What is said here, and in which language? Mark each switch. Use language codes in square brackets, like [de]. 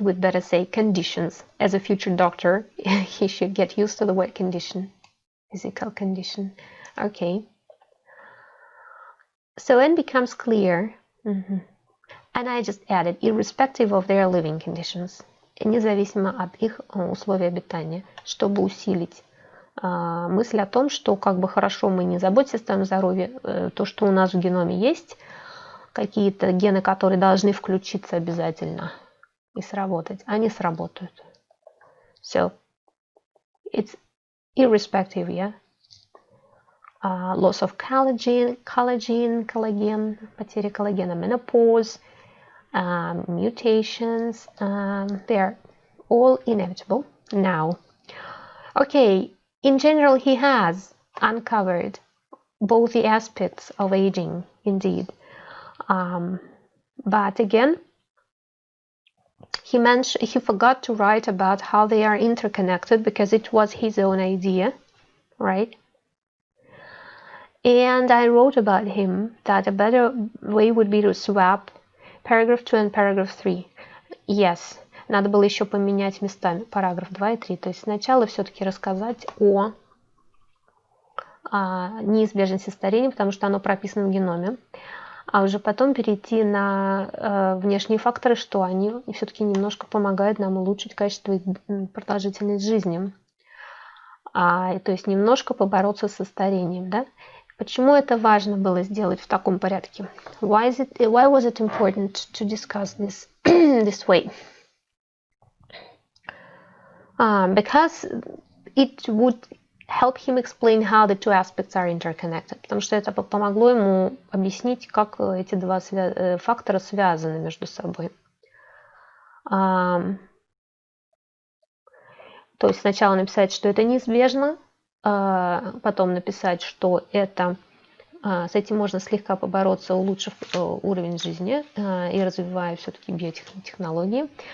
[en] We'd better say conditions. As a future doctor, he should get used to the word condition, physical condition. Okay. So it becomes clear, and I just added, irrespective of their living conditions. [ru] Независимо от их условий обитания, чтобы усилить мысль о том, что как бы хорошо мы не заботимся о своем здоровье, то, что у нас в геноме есть, какие-то гены, которые должны включиться обязательно и сработать, они сработают. [en] So, it's irrespective, yeah? Loss of collagen, [ru] потеря коллагена, [en] menopause, mutations, they're all inevitable now. Okay, in general, he has uncovered both the aspects of aging, indeed. But again, he forgot to write about how they are interconnected because it was his own idea, right? And I wrote about him that a better way would be to swap paragraph 2 and paragraph 3. Yes, [ru] надо было еще поменять местами параграф 2 и 3. То есть сначала все-таки рассказать о неизбежности старения, потому что оно прописано в геноме, а уже потом перейти на внешние факторы, что они все-таки немножко помогают нам улучшить качество и продолжительность жизни. То есть немножко побороться со старением, да? Почему это важно было сделать в таком порядке? [en] Why was it important to discuss this this way? Because it would help him explain how the two aspects are interconnected. [ru] Потому что это помогло ему объяснить, как эти два фактора связаны между собой. То есть сначала написать, что это неизбежно, потом написать, что это с этим можно слегка побороться, улучшив уровень жизни и развивая все-таки биотехнологии.